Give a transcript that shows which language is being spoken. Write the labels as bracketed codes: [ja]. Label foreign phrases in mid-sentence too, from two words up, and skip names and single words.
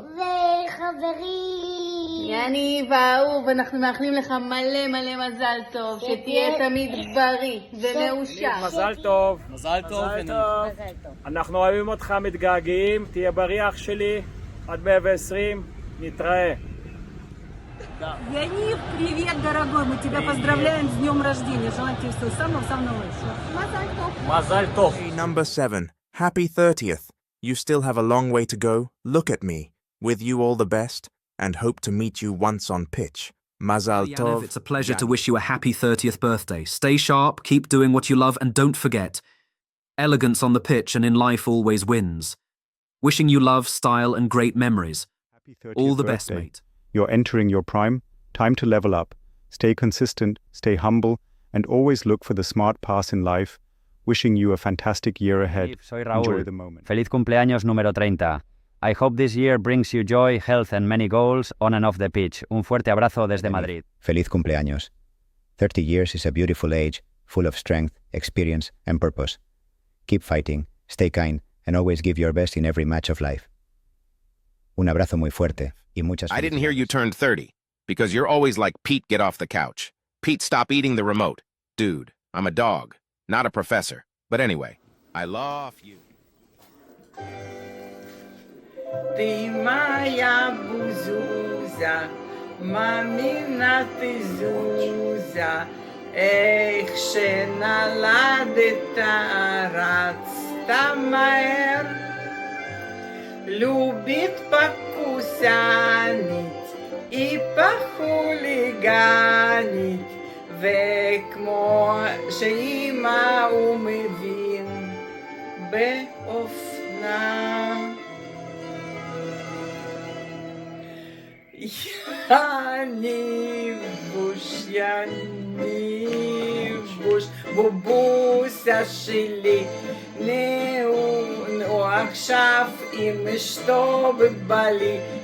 [he] וחברים! יניב האהוב, אנחנו מאחלים לך מלא מלא מזל טוב, שתהיה תמיד בריא ומאושר. מזל טוב. מזל טוב. אנחנו אוהבים אותך, מתגעגעים, תהיה בריא אח שלי, עד 120, נתראה. [ru] Янив, привет, дорогой. Мы тебя поздравляем с днем рождения. Желаем тебе всего самого-самого лучшего. [he] מזל טוב. [en] Number 7. Happy 30th. You still have a long way to go. Look at me. With you all the best, and hope to meet you once on pitch. [he] מזל טוב. [en] It's a pleasure to wish you a happy 30th birthday. Stay sharp, keep doing what you love, and don't forget, elegance on the pitch and in life always wins. Wishing you love, style, and great memories. All the best, mate. You're entering your prime. Time to level up. Stay consistent, stay humble, and always look for the smart pass in life. Wishing you a fantastic year ahead. [es] Soy Raúl. [en] Enjoy the moment. [es] Feliz cumpleaños número 30. [en] I hope this year brings you joy, health and many goals on and off the pitch. [es] Un fuerte abrazo desde Madrid. Feliz cumpleaños. [en] 30 years is a beautiful age, full of strength, experience, and purpose. Keep fighting, stay kind, and always give your best in every match of life. [es] Un abrazo muy fuerte y muchas [en] I didn't hear you turned 30, because you're always like, Pete, get off the couch. Pete, stop eating the remote. Dude, I'm a dog, not a professor. But anyway, I love you. [ru] Ты моя бузуза, мамина ты зуза, [he] איך שנולדת רצת מהר, [ru] любит покусанить и похулиганить, [he] וכמו שאמא הוא מבין באופנה. יניבוש, בובוסה שלי, נו עכשיו עם אשתו בבלי.